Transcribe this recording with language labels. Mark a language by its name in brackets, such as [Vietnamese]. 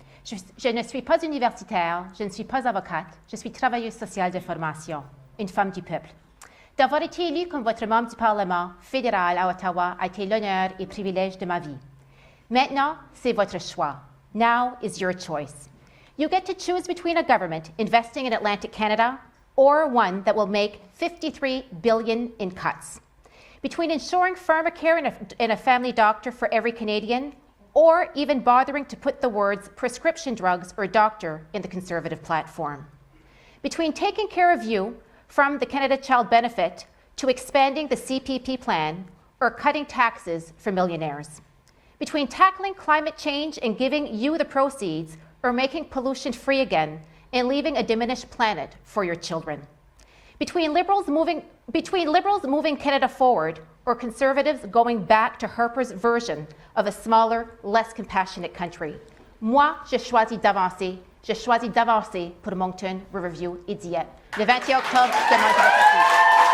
[French] Je ne suis pas universitaire, je ne suis pas avocate, je suis travailleuse sociale de formation, une femme du peuple. D'avoir été élue comme votre membre du Parlement fédéral à Ottawa a été l'honneur et privilège de ma vie. Maintenant, c'est votre choix. [English] Now is your choice. You get to choose between a government investing in Atlantic Canada or one that will make $53 billion in cuts. Between ensuring pharmacare and a family doctor for every Canadian, or even bothering to put the words prescription drugs or doctor in the Conservative platform. Between taking care of you from the Canada Child Benefit to expanding the CPP plan or cutting taxes for millionaires. Between tackling climate change and giving you the proceeds or making pollution free again and leaving a diminished planet for your children. Between Liberals moving Canada forward or Conservatives going back to Harper's version of a smaller, less compassionate country. [French] Moi, je choisis d'avancer. Je choisis d'avancer pour Moncton-Riverview et Dieppe. Le 21 octobre, demande votre appui.